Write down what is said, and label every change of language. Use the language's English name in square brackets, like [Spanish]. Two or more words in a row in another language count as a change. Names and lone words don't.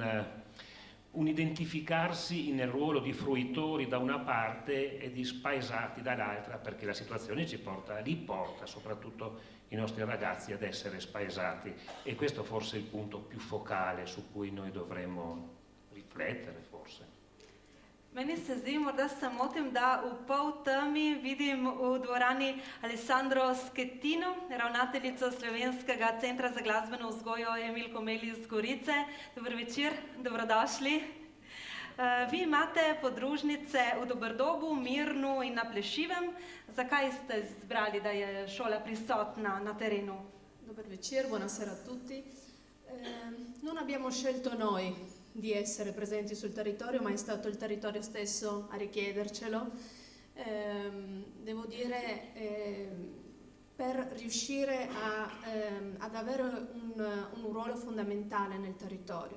[Italian] un identificarsi nel ruolo di fruitori da una parte e di spaesati dall'altra, perché la situazione ci porta soprattutto i nostri ragazzi ad essere spaesati, e questo forse è il punto più focale su cui noi dovremmo riflettere forse. [Slovenian] Meni se zdi, morda se motim, da v pol temi vidim v dvorani Alessandro Schettino, ravnateljico Slovenskega centra za glasbeno vzgojo Emil Komeli iz Gorice. Dober večer, dobrodošli. Vi imate podružnice v Doberdobu, Mirnu in na Plešivem. Zakaj ste izbrali, da je šola prisotna na terenu? Dober večer, [Italian] buonasera a tutti. Non abbiamo scelto noi di essere presenti sul territorio, ma è stato il territorio stesso a richiedercelo. Devo dire, per riuscire ad avere un ruolo fondamentale nel territorio.